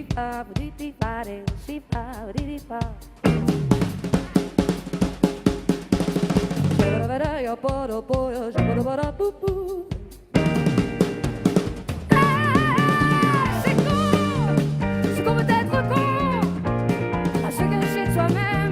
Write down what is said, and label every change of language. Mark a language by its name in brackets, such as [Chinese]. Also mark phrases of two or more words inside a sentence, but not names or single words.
[Spanish] pa, di di pa, de, si pa, di di pa. Yo puedo, puedo, yo puedo, para, pu, pu. [French] C'est qu'on veut être con, à se cacher de soi-même.